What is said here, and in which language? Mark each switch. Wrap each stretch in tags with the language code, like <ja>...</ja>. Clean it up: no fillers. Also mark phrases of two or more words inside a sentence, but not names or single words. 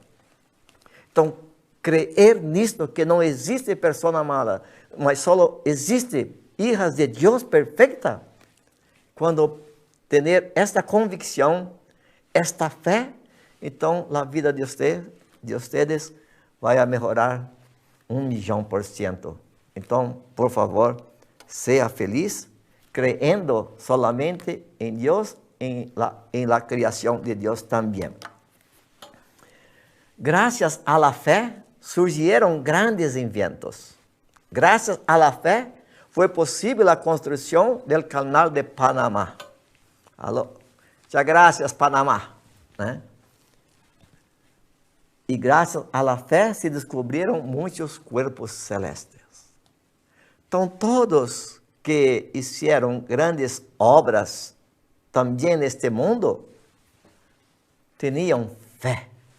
<pt>Então, crer nisto que não existe pessoa mala, mas só existe hijas de Deus perfeita. Quando ter esta convicção, esta fé, então a vida de vocês vai melhorar 1.000.000%. Então, por favor, seja feliz,</pt> <es>creyendo solamente</es> <pt>em Deus, em la criação de Deus também. Graças à la fé, surgiram grandes inventos. Graças à la fé, foi possível a construção do canal de Panamá. Alô?</pt> <es>Muchas gracias, Panamá.</es> <pt>Né? E graças à la fé se descobriram muitos corpos celestes. Então, todos que fizeram grandes obras também neste mundo, tinham fé.</pt>